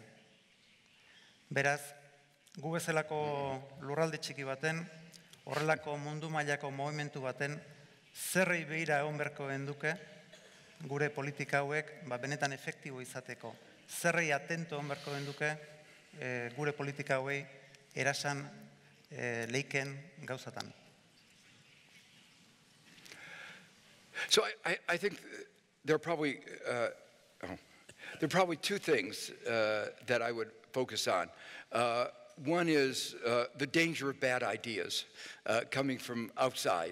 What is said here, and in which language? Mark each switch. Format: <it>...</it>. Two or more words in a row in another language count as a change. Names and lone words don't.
<eu>Beraz, gu bezalako lurralde txiki baten, horrelako mundu mailako movimentu baten, zerrei behira egon berko genduke, gure politika hauek benetan efektibo izateko. Zerrei atento egon berko genduke, gure politika hauei erasan leiken gauzatan.</eu> <en>So I think there are probably two things that I would focus on. One is the danger of bad ideas coming from outside.</en>